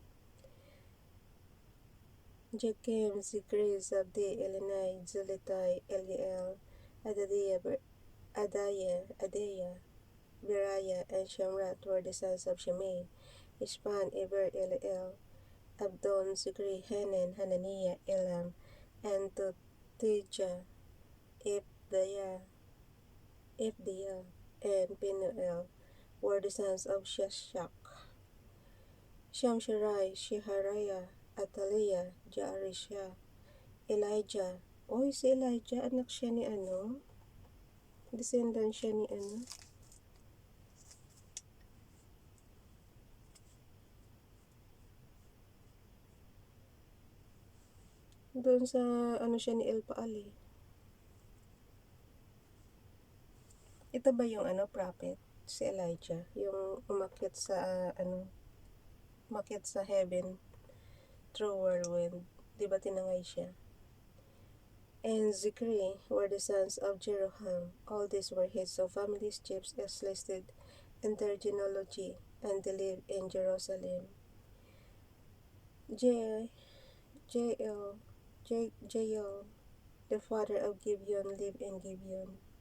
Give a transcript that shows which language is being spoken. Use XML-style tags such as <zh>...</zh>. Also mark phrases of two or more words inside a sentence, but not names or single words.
<en>Jechem, Zikri, Zabdi, Elinai, Zulitai, Eliel, Adaya, Beriah, and Shamrat were the sons of Shimei. Ishpan, Eber, Eliel, Abdon, Zikri, Hanan, Hananiah, Elam, and Totijah, Ibdiah, and Penuel were the sons of Shashak. Shamsharai, Shehariah, Ataliah, Jaarisha, Elijah.</en> <tl>Oy, si Elijah, anak siya ni descendant siya ni doon sa siya ni El Paal eh. Ito ba yung prophet? Si Elijah, yung umakyat sa umakyat sa</tl> <en>heaven through whirlwind.</en> <tl>Di ba tinangay siya?</tl> <en>And Zikri were the sons of Jeroham. All these were heads of families, chiefs as listed in their genealogy, and they lived in Jerusalem. Jael, the father of Gibeon, lived in Gibeon.</en>